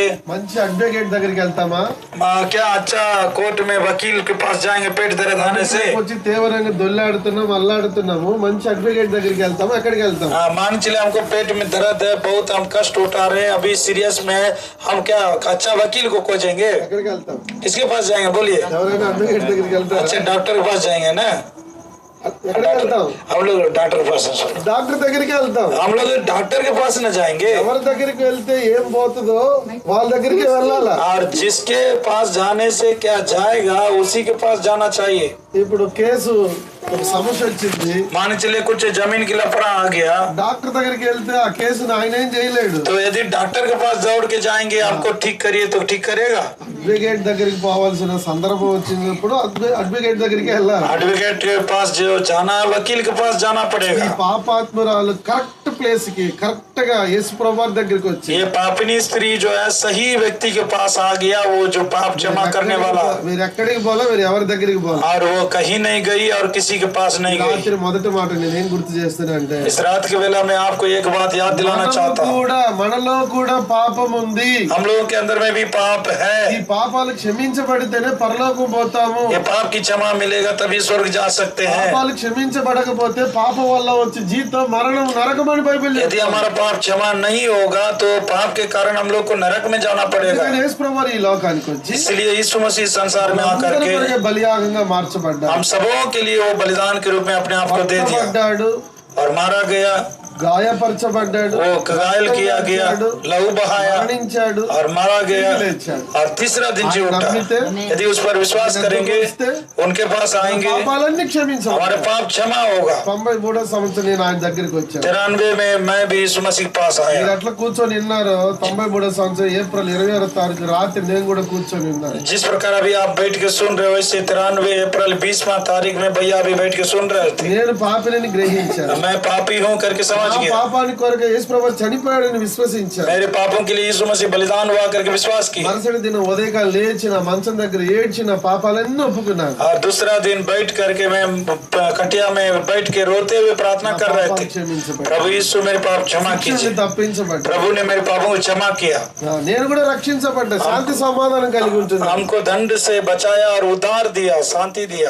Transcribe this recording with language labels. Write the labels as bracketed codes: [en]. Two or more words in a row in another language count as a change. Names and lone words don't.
[te] మంచి అడ్వకేట్ దగ్గరికి వెళ్తామా? [hi] क्या अच्छा कोर्ट में वकील के पास जाएंगे पेट दर्द आने से? [te] వచ్చి తీవ్రంగా దొల్లాడుతున్నాం, అల్లాడుతున్నాము, మంచి అడ్వకేట్ దగ్గరికి వెళ్తాము, ఎక్కడికి వెళ్తాం? [hi] मान चले हमको पेट में दर्द है, बहुत हम कष्ट उठा रहे हैं, अभी सीरियस में है, हम क्या अच्छा वकील को खोजेंगे? [te] ఎక్కడికి వెళ్తాం? [hi] किसके पास जाएंगे बोलिए? [te] ఎవరైనా అడ్వకేట్ దగ్గరికి వెళ్తారా? [hi] अच्छा डॉक्टर के पास जाएंगे ना? [te] ఎక్కడికి వెళ్తాం? [hi] हम लोग डॉक्टर के पास [te] డాక్టర్ దగ్గరికి వెళ్తాం. [hi] हम लोग डॉक्टर के पास न जाएंगे. [te] ఎవరి దగ్గరికి వెళ్తే ఏం పోతుందో వాళ్ళ దగ్గరికి వెళ్ళాలా. [hi] और जिसके पास जाने से क्या जाएगा उसी के पास जाना चाहिए. [te] ఇప్పుడు కేసు ఒక సమస్య వచ్చింది, [hi] मान चले कुछ जमीन की लफड़ा आ गया [te] డాక్టర్ దగ్గరికి వెళ్తే ఆ కేసును ఆయన ఏం చేయలేడు. [hi] तो यदि डॉक्टर के पास दौड़ के जाएंगे हमको ठीक करिए तो ठीक करेगा. [te] అడ్వకేట్ దగ్గరికి పోవాల్సిన సందర్భం వచ్చినప్పుడు అడ్వకేట్ దగ్గరికి వెళ్ళాలి. [hi] एडवोकेट के पास जो जाना है वकील के पास जाना ఈ पड़ेगा. [te] పాపాత్మురాలు [en] correct place [te] కి కరెక్ట్ గా యేసు ప్రభువు దగ్గరికి వచ్చి [hi] ये पापिनी स्त्री जो है सही व्यक्ति के पास आ गया, वो जो पाप क्षमा करने वाला, [te] మీరు ఎక్కడికి పోలా, మీరు ఎవరి దగ్గరికి పోలా. [hi] और वो कहीं नहीं गई और किसी के पास नहीं गई. [te] రాత్రి మొదటి మాట నేనేం గుర్తు చేస్తానంటే, [hi] इस रात के वेला में आपको एक बात याद दिलाना चाहता हूँ, [te] మనలో కూడా పాపం ఉంది. [hi] हम लोगों के अंदर में भी पाप ఈ है. [te] పాపాలు క్షమించబడితేనే పరలోకం పోతాము. [hi] ये पाप की क्षमा मिलेगा तभी स्वर्ग जा सकते हैं. [te] పాపాలు క్షమించబడకపోతే పాపం వల్ల వచ్చే జీతం మరణం, నరకం అని బైబిల్ [hi] यदि हमारा पाप क्षमा नहीं होगा तो पाप के कारण हम लोग को नरक में जाना पड़ेगा. [te] యేసు ప్రభువు ఈ లోకానికి వచ్చి [hi] इसलिए यीशु मसीह संसार में आकर के [te] బలియాగంగా మార్చబడ్డాడు, [hi] हम सबों के लिए वो बलिदान के रूप में अपने आप को दे दिया [te] పడ్డాడు, [hi] और मारा गया, [te] గాయపరచబడ్డాడు, [hi] वो घायल किया गया, लहू बहाया [te] మరణించాడు, [hi] और मारा गया [te] లేచాడు. [hi] और तीसरा दिन जी उठा. [te] నమ్మితే [hi] यदि उस पर विश्वास करेंगे उनके पास आएंगे, [te] పాపాలన్నీ క్షమించాడు. [hi] हमारे पाप क्षमा होगा. [te] 93వ సంవత్సరం నేను ఆయన దగ్గరికి వచ్చాను. [hi] 93 में मैं भी यीशु मसीह के पास [te] మీరు [hi] आया. [te] అట్లా కూర్చొని విన్నారు. 93వ సంవత్సరం ఏప్రిల్ 26వ తారీఖు రాత్రి నేను కూడా కూర్చొని విన్నాను. [hi] जिस प्रकार अभी आप बैठ के सुन रहे हो वैसे 93 अप्रैल 20वां तारीख में भैया अभी बैठ के सुन रहे थे. [te] నేను పాపిని గ్రహించాను. [hi] मैं पापी हूँ करके समझ ఆ गया. [te] పాపానికి కొరకు యేసు ప్రభువు చనిపోయాడని విశ్వసించాను. [hi] मेरे पापों के लिए यीशु मसीह बलिदान हुआ करके विश्वास किया. [te] మరుసటి దినం ఉదయకాలం లేచిన మంచం దగ్గర ఏడ్చిన పాపాలన్నీ ఒప్పుకున్నాను. [hi] और दूसरा दिन बैठ करके मैं कटिया में बैठ के रोते हुए प्रार्थना कर रहे थे, प्रभु यीशु मेरे पाप क्षमा कीजिए. [te] తప్పించబడ్డా. [hi] प्रभु ने मेरे पापों को क्षमा किया. [te] నేను కూడా రక్షించబడ్డా. శాంతి సమాధానం కలిగి ఉంటుంది. [hi] हमको दंड से बचाया और उद्धार दिया, शांति दिया.